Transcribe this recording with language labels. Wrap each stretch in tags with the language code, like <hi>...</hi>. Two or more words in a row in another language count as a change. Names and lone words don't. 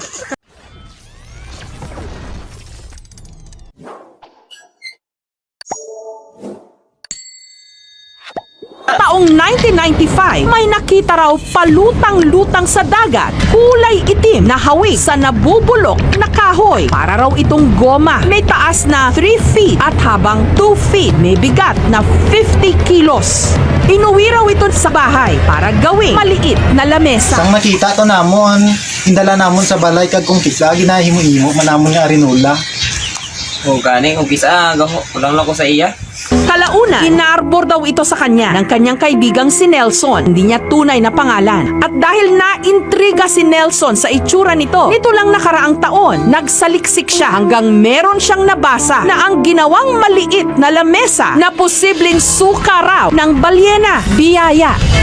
<tl>Taong 1995, may nakita raw palutang-lutang sa dagat, kulay itim na hawig sa nabubulok na kahoy. Para raw itong goma. May taas na 3 feet at habang 2 feet. May bigat na 50 kilos. Inuwi raw ito sa bahay para gawing maliit na lamesa.</tl> <hil>Sang makita to namon, indala namon sa balay kag kung kisa ginahimo-himo manamon nga arinola. O gani, kung kisa, ulang lang ko sa iya.</hil> <tl>Kalaunan, inarbor daw ito sa kanya ng kanyang kaibigang si Nelson. Hindi niya tunay na pangalan. At dahil naintriga si Nelson sa itsura nito lang nakaraang taon, nagsaliksik siya hanggang meron siyang nabasa na ang ginawang maliit na lamesa na posibleng suka raw ng balyena, biyaya.</tl>